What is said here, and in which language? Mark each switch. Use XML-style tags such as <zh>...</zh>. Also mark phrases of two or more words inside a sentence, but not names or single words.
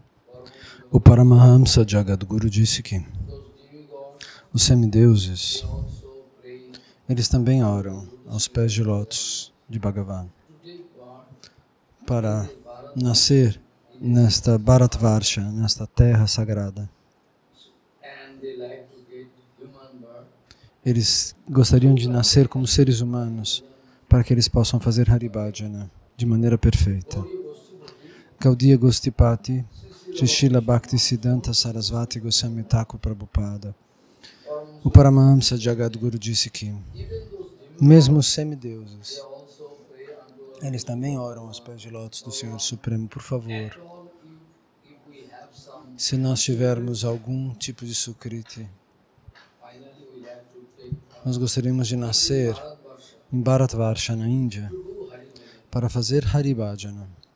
<pt>O Paramahamsa Jagadguru disse que os semideuses, eles também oram aos pés de lótus de Bhagavan para nascer nesta Bharatvarsha, nesta terra sagrada. Eles gostariam de nascer como seres humanos para que eles possam fazer Haribhajana de maneira perfeita. Gaudiya Gostipati, Srila Bhakti Siddhanta Sarasvati Goswami Thakur Prabhupada. O Paramahamsa Jagadguru disse que mesmo os semideuses, eles também oram aos pés de lótus do Senhor Supremo. Por favor, se nós tivermos algum tipo de sukriti, nós gostaríamos de nascer em Bharatvarsha, na Índia, para fazer Haribhajana.</pt>